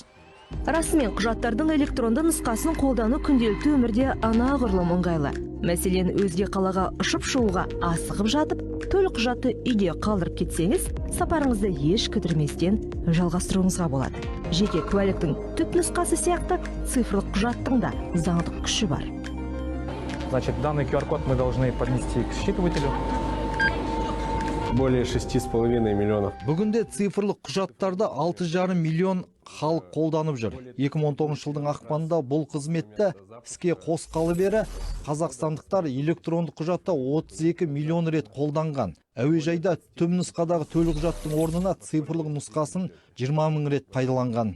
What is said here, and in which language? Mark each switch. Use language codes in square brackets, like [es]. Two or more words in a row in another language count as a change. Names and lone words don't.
[kk] Расымен құжаттардың электронды нұсқасын қолдану күнделікті өмірде анағұрлым ыңғайлы. Мәселен, өзге қалаға ұшып шығуға асығып жатып, төл құжатты үйде қалдырып кетсеңіз, сапарыңызды еш кідірместен жалғастыруыңызға болады. Жеке куәліктің түпнұсқасы сияқты цифрлық құжаттың да заңдық күші бар. [ru] Значит, данный QR-код мы должны поднести к считывателю. Более 6,5 миллионов. [kk] Бүгінде цифрлық құжаттарды 6,5 миллион халық қолданып жүр. 2019 жылдың ақпанында бұл қызметті іске қосқалы бері қазақстандықтар электронды құжатта 32 миллион рет қолданған. Әуежайда түпнұсқадағы төл құжаттың орнына цифрлық нұсқасын 20 мың рет пайдаланған.